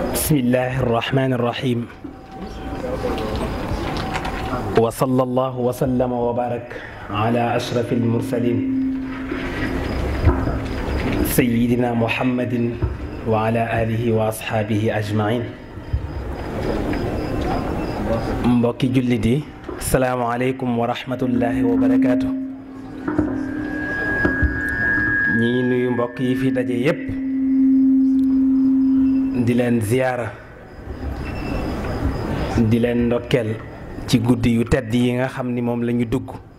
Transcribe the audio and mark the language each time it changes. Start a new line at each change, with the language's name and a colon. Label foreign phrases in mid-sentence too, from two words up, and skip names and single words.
Arabic: بسم الله الرحمن الرحيم وصلى الله وسلم وبارك على أشرف المرسلين سيدنا محمد وعلى آله وأصحابه أجمعين
Wolof: mbokki jullit yi
Arabic: السلام عليكم ورحمة الله وبركاته.
Wolof: ñi nuyu mbokk yi fi daje yépp di leen ziyaara di leen ndokkeel ci guddi yu tedd yi nga xam ni moom la ñu dugg